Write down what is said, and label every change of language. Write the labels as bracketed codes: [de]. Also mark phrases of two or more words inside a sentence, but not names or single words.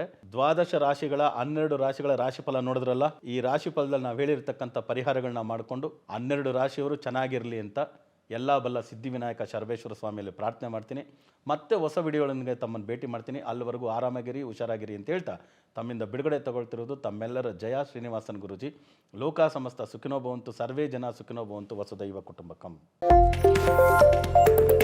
[kn] 12 ರಾಶಿಗಳ 12 ರಾಶಿಗಳ ರಾಶಿಫಲ ನೋಡಿದ್ರಲ್ಲ, ಈ ರಾಶಿಫಲದಲ್ಲಿ ನಾವು ಹೇಳಿರ್ತಕ್ಕಂಥ ಪರಿಹಾರಗಳನ್ನ ಮಾಡಿಕೊಂಡು 12 ರಾಶಿಯವರು ಚೆನ್ನಾಗಿರಲಿ ಅಂತ ಎಲ್ಲ ಬಲ್ಲ ಸಿದ್ಧಿವಿನಾಯಕ ಶರಬೇಶ್ವರ ಸ್ವಾಮಿಯಲ್ಲಿ ಪ್ರಾರ್ಥನೆ ಮಾಡ್ತೀನಿ. ಮತ್ತೆ ಹೊಸ ವಿಡಿಯೋಗಳೊಂದಿಗೆ ತಮ್ಮನ್ನು ಭೇಟಿ ಮಾಡ್ತೀನಿ. ಅಲ್ಲಿವರೆಗೂ ಆರಾಮಾಗಿರಿ, ಹುಷಾರಾಗಿರಿ ಅಂತ ಹೇಳ್ತಾ ತಮ್ಮಿಂದ ಬಿಡುಗಡೆ ತಗೊಳ್ತಿರೋದು ತಮ್ಮೆಲ್ಲರ ಜಯ ಶ್ರೀನಿವಾಸನ್ ಗುರೂಜಿ. [sa] ಲೋಕ ಸಮಸ್ತ ಸುಖಿನೋ ಭವಂತು, ಸರ್ವೇ ಜನ ಸುಖಿನೋ ಭವಂತು, ವಸುದೈವ ಕುಟುಂಬಕಂ.